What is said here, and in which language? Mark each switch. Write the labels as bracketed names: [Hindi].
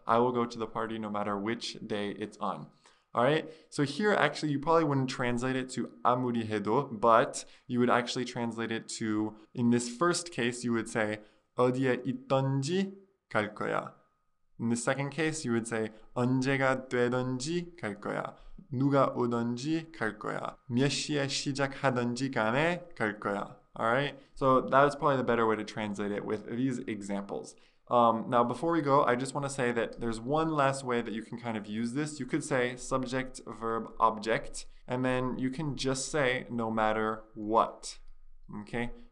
[English] I will go to the party no matter which day it's on. All right, so here actually you probably wouldn't translate it to [Korean] 아무리 해도, [English] but you would actually translate it to, in this first case, you would say [Korean] 어디에 있던지 갈 거야. [English] In the second case, you would say [Korean] 언제가 되던지 갈 거야. 누가 오던지 갈 거야. 몇 시에 시작하던지 간에 갈 거야. [English] All right, so that is probably the better way to translate it with these examples. Now, before we go, I just want to say that there's one last way that you can kind of use this. You could say subject, verb, object, and then you can just say no matter what. Okay?